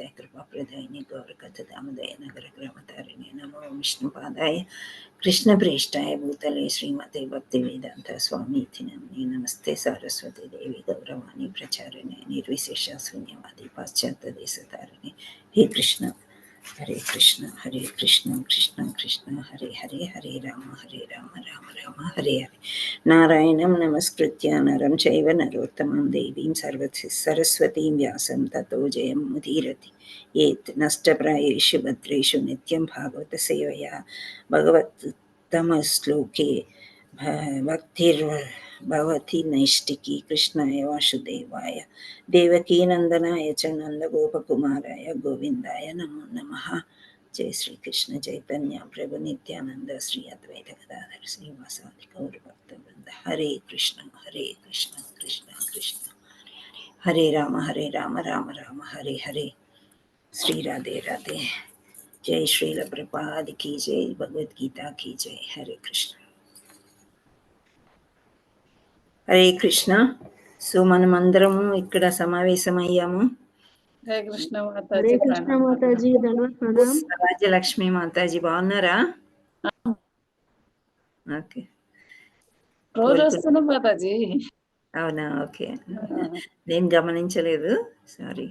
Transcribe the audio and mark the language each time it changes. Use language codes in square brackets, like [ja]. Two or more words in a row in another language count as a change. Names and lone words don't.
[sa] कृपाप्रदायिने गौरकथादामोदय नगरग्रामतारिणे नमो विष्णुपादाय कृष्णप्रेष्ठाय भूतले श्रीमते भक्तिवेदांत स्वामी इति नामिने नमस्ते सारस्वती देवी गौरवाणी प्रचारिणे निर्विशेष शून्यवादी पाश्चात्य देशतारिणे हे कृष्ण कृष्ण कृष्ण कृष्ण हरे हरे हरे राम राम राम हरे हरे। नारायणं नमस्कृत्य नरं चैव नरोत्तमं देवीं सरस्वतीं व्यासं ततो जयं मुदीरति येत् नष्टप्रायेषु भद्रेषु नित्यं भागवतसेवया भगवत्तमश्लोके भक्तिर्भवति नैष्टिकी कृष्णाय वासुदेवाय देवकीनन्दनाय च नन्दगोपकुमाराय गोविन्दाय नमो नमः। जय श्री कृष्ण चैतन्य प्रभु नित्यानंद श्री अद्वैत गदाधर श्रीवासादि गौर भक्तवृंद हरे कृष्ण कृष्ण कृष्ण हरे राम राम राम हरे हरे। [hi] श्री राधे राधे। जय श्रील प्रभुपाद की जय, भगवद गीता की जय। हरे कृष्ण हरे कृष्ण। [te] సో మనమందరము ఇక్కడ సమావేశమయ్యాము. హరే కృష్ణ హరే మాతాజీ కృష్ణ ప్రణామం. మాతాజీ ధన్యవాద ప్రణామ్. రాజ్యలక్ష్మి మాతాజీ బాగున్నారా? ఓకే, రోజు వస్తున్నా మాతాజీ. అవునా? ఓకే, నేను గమనించలేదు, సారీ.